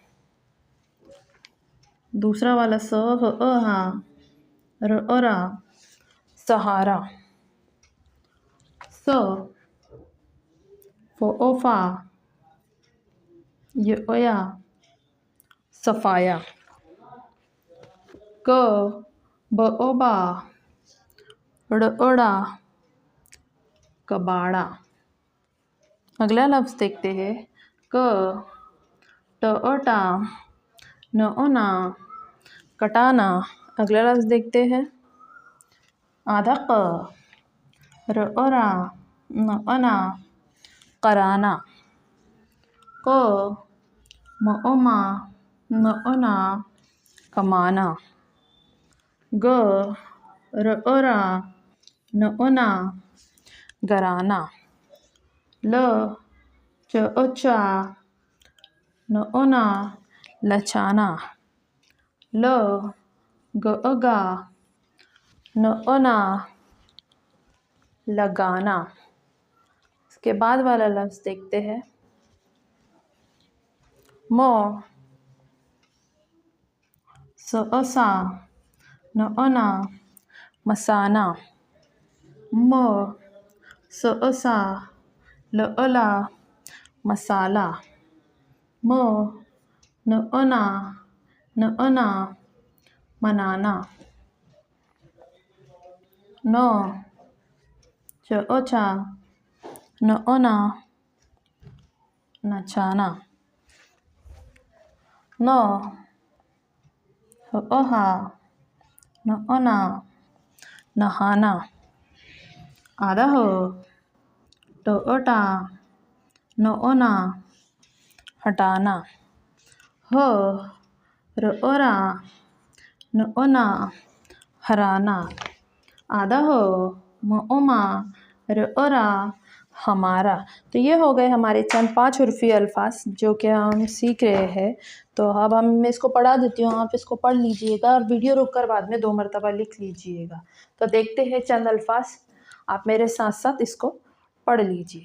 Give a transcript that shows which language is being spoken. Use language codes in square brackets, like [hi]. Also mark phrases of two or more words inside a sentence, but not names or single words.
[hi] दूसरा वाला स हो ओहा रो ओरा सहारा, स फो ओफा ये ओया सफाया, क ब ओबा ड़ ओड़ा कबाड़ा। अगला लफ्ज़ देखते हैं। क ट ओटा न ओना कटाना। अगला लफ्ज़ देखते हैं। आधा क र ओरा न ओना कराना, क म ओमा न ओना कमाना, ग र ओरा न ओना गराना, ल च ओचा न ओना लचाना, ल ग ओगा न ओना लगाना। इसके बाद वाला लफ्ज़ देखते हैं। मो स ओसा न ओना मसाना, मो स ओसा ल ओला मसाला, मो न ओना मनाना, नो च ओचा न ओना नचाना, नो हो ओहा न ओना नहाना, आधा हो तो ओटा न ओना हटाना, हो र ओरा न ओना हराना, आधा हो म ओमा र ओरा हमारा। तो ये हो गए हमारे चंद 5 उर्फ़ी अल्फाज जो कि हम सीख रहे हैं। तो अब मैं इसको पढ़ा देती हूँ, आप इसको पढ़ लीजिएगा और वीडियो रोक कर बाद में 2 मरतबा लिख लीजिएगा। तो देखते हैं चंद अल्फाज, आप मेरे साथ साथ इसको पढ़ लीजिए।